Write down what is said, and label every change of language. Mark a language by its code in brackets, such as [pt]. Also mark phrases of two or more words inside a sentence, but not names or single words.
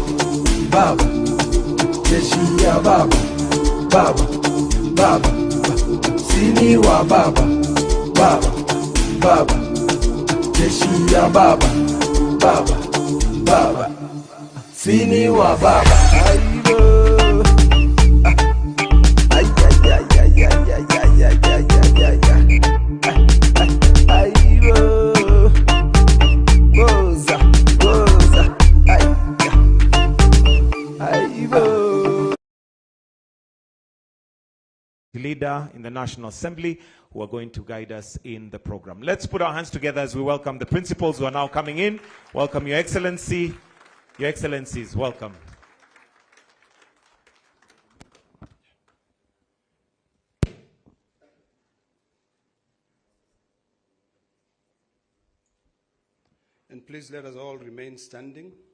[sw] Baba. Jeshi ya baba. Baba. Baba. Sini wa baba. Baba. Baba. Jeshi ya baba. Baba. Baba. Sini wa baba. Aibo. Ay, ay, ay, ay, ay, ay, ay, ay, ay, ay, ay. Aibo. Goza, goza. Ay, aibo. [en] Leader in the National Assembly who are going to guide us in the program. Let's put our hands together as we welcome the principals who are now coming in. Welcome, Your Excellency. Your Excellencies, welcome. And please let us all remain standing.